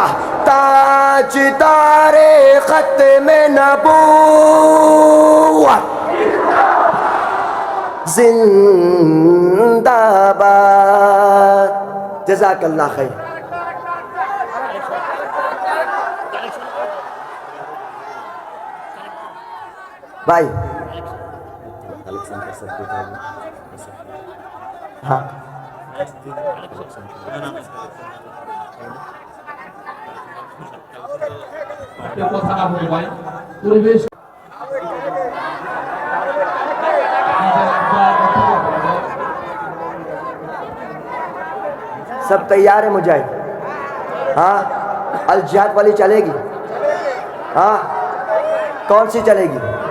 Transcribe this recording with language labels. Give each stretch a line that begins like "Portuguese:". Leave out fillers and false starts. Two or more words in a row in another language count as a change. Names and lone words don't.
Urdu: تاجدار ختم نبوت زندہ باد۔ جزاک اللہ خیر۔ بھائی ہاں
Bangla: কথা না বলে ভাই পরিবেশ
Urdu: سب تیار ہے مجاہد؟ ہاں الجہاد والی چلے گی؟ ہاں کون سی چلے گی؟